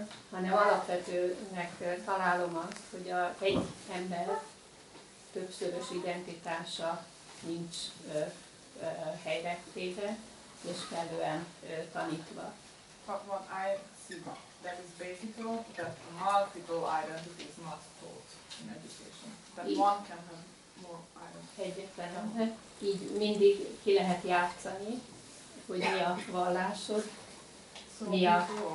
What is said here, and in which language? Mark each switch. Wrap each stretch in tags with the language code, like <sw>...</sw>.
<hu>Hanem alapvetőnek találom azt, hogy egy ember többszörös identitása nincs helyre téve, és kellően tanítva.</hu> <en>But what I see that is basic, that multiple identity is not taught in education. That one can have more identity.</en> <hu>Egyetlen, így mindig ki lehet játszani, hogy mi a vallásod, mi a...</hu>